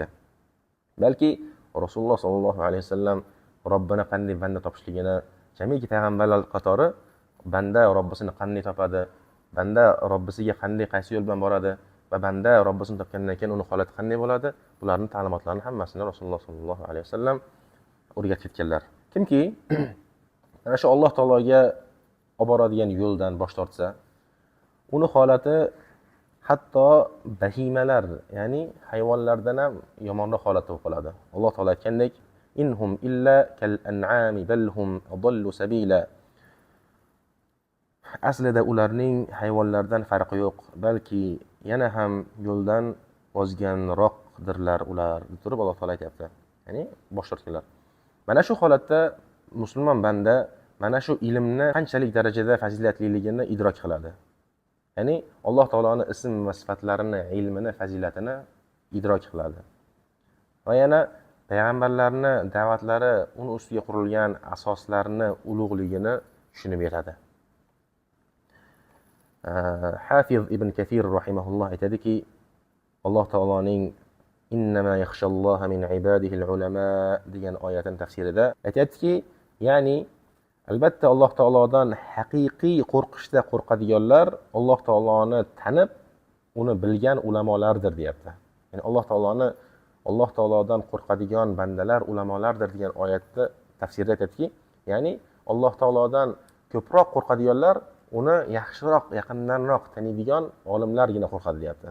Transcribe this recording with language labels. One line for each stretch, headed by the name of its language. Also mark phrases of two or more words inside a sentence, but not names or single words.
Uzbek: Balki Rasululloh
Arabic: صلى الله عليه وسلم
Uzbek: Robbini qanday banda topishligini, jamiki payg'ambarlar qatori banda Robbisini qanday topadi, banda Robbisiga qanday qaysi yo'l bilan boradi va banda Robbisini topgandan keyin uni holati qanday bo'ladi, bularning ta'limotlarini hammasini Rasululloh
Arabic: صلى الله عليه وسلم
Uzbek: o'rgatib ketganlar. Kimki ana shu Alloh taologa olib boradigan yo'ldan bosh tortsa, uni holati hatto bahimalar, ya'ni hayvonlardan ham yomonroq holatda bo'lib qoladi. Alloh taolo aytgandek,
Arabic: إن هم إلا كالأنعام بل هم أضل سبيلا.
Uzbek: Aslida ularning hayvonlardan farqi yo'q, balki yana ham yo'ldan ozganroqdirlar ular, deb turib Alloh taolo aytayapti. Ya'ni bosh tortganlar. Mana shu holatda musulmon banda mana shu ilmni qanchalik darajada fazilatliligini idrok qiladi. Ya'ni Alloh taoloning ism va sifatlarini, ilmini, fazilatini idrok qiladi. Va yana payg'ambarlarning da'vatlari, uni ustiga qurilgan asoslarni ulug'ligini tushunib yetadi. Hafiz ibn Kathir rahimahulloh aytadiki, Alloh taoloning
Arabic: إنما يخشى الله من عباده العلماء
Uzbek: degan oyatning tafsirida aytadiki, ya'ni albatta Alloh taolodan haqiqiy qo'rqishda qo'rqadiganlar Alloh taoloni tanib, uni bilgan ulamolardir, deyapti. Ya'ni Alloh taolodan qo'rqadigan bandalar ulamolardir degan oyatda tafsirda aytadiki, ya'ni Alloh taolodan ko'proq qo'rqadiganlar uni yaxshiroq, yaqindanroq taniydigan olimlargina qo'rqadi, deyapti.